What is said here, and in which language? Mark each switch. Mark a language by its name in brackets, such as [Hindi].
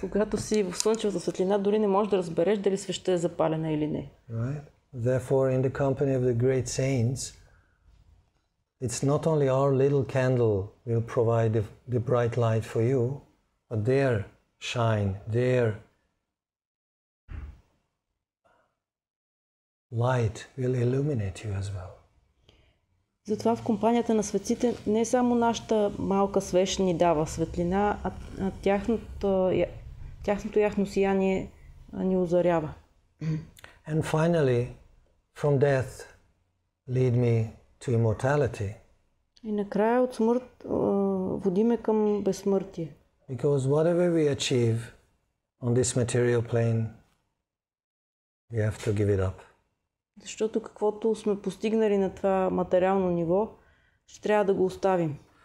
[Bulgarian] Когато си в слънчевата светлина, дори не можеш да разбереш дали свещта е запалена или не. [English] Right? Therefore, in the company of the great saints, it's not only our little candle will provide the bright light for you, but their shine, their light will illuminate you as well. [Bulgarian] Затова в компанията на светците не само нашата малка свещ ни дава светлина, а тяхното ясно сияние ни озарява. [English] And finally, from death, lead me to immortality. [Bulgarian] И накрая от смърт води ме към безсмъртие. [English] Because whatever we achieve on this material plane, we have to give it up. [Bulgarian] Защото каквото сме постигнали на това материално ниво, ще трябва да го оставим.